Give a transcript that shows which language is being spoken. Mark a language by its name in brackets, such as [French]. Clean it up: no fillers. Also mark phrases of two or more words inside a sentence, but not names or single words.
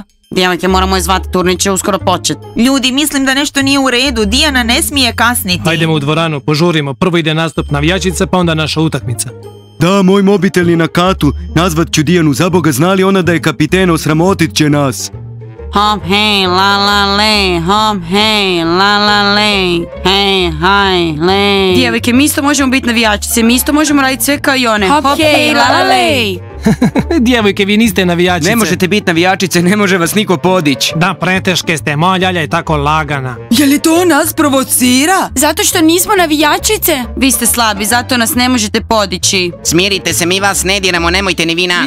[Croatian] Djevojke, moramo je zvati, turnir će uskoro početi. Ljudi, mislim da nešto nije u redu, Dijana ne smije kasniti. Hajdemo u dvoranu, požurimo. Prvo ide nastup navijačica, pa onda naša utakmica. Da, moj mobitel je na katu, nazvat ću Dijanu, za Boga, zna li ona da je kapiten, osramotit će nas. Hop, hej, la la le, hop, hej, la la le, hej, haj, le. Djevojke, mi isto možemo biti navijačice, mi isto možemo raditi sve kao i one. Hop, hej, la la le. Djevojke, vi niste navijačice. Ne možete biti navijačice, ne može vas niko podići. Da, preteške ste, moja ljalja je tako lagana. Je li to nas provocira? Zato što nismo navijačice. Vi ste slabi, zato nas ne možete podići. Smirite se, mi vas ne diramo, nemojte ni vi nas.